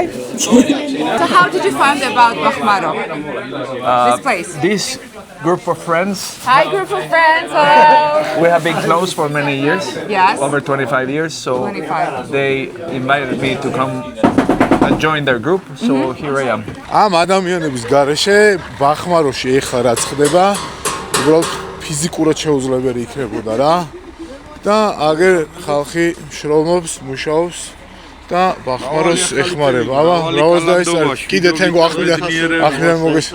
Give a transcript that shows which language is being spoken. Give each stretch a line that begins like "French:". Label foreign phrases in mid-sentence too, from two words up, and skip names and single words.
English: So how did you find about Bachmaro? This place. This group of friends. Hi, group of friends. Hello. We have been close for many years. Yes. Over 25 years. So 25. they invited me to come and join their group. So here I am.
Georgian: ამ ადამიანების გარეშე ბახმაროში ეხლა რაც ხდება, უბრალოდ ფიზიკურად შეუძლებელი იქნებოდა რა. და აგერ ხალხი შრომობს, მუშაობს და ბახმაროს ეხმარება. აბა, რაოს და ეს არის. კიდე თენგო ახმიდან მოგეს.